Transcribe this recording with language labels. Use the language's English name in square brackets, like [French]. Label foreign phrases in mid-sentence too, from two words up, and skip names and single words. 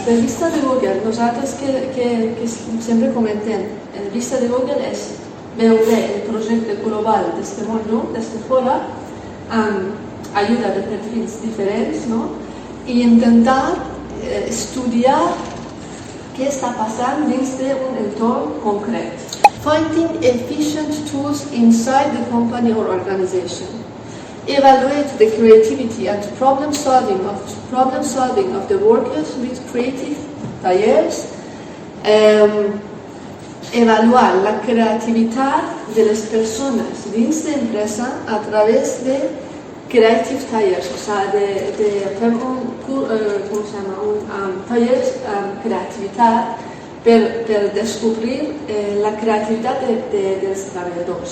[Catalan] Per vista de Google, nosaltres que sempre comentem, vista de Google és veure el projecte global des de molt lluny, des de fora, amb ajuda de perfils diferents, no? I intentar estudiar què està passant dins d'un entorn concret. [English] Finding efficient tools inside the company or organization. Evaluate the creativity and problem solving of the workers with creative tallers. [Catalan] Evaluar la creativitat de les persones dins l'empresa a través de creative tallers, o sigui, fem tallers amb creativitat per descobrir la creativitat dels treballadors.